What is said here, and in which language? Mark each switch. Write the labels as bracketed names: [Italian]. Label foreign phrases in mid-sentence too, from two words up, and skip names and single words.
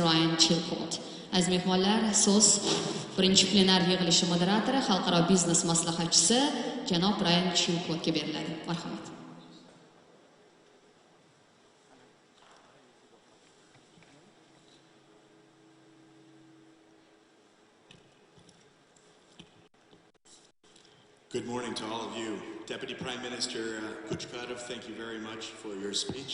[Uzbek] Ryan Chilcourt. Aziz mehmonlar, so'z birinchi plenar yig'ilishi moderatori, xalqaro biznes maslahatchisi janob Ryan Chilcourtga beriladi. Marhamat. [English] Good morning to all of you. Deputy Prime Minister Kuchkadov, thank you very much for your speech.